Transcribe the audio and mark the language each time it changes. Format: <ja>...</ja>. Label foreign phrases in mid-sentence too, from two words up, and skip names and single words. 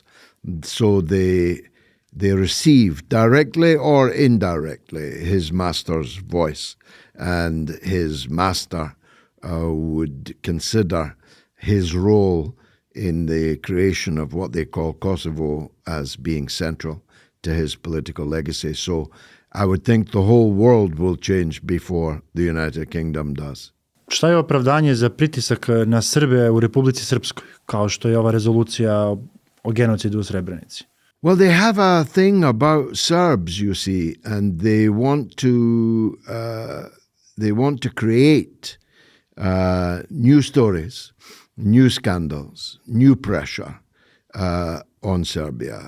<en>So they receive directly or indirectly his master's voice, and his master would consider his role in the creation of what they call Kosovo as being central to his political legacy. So I would think the whole world will change before the United Kingdom does.</en> <sr>Šta je opravdanje za pritisak na Srbe u Republici Srpskoj, kao što je ova rezolucija o genocidu u Srebrenici?</sr> <en>Well, they have a thing about Serbs, you see, and they want to create new stories, new scandals, new pressure on Serbia.</en>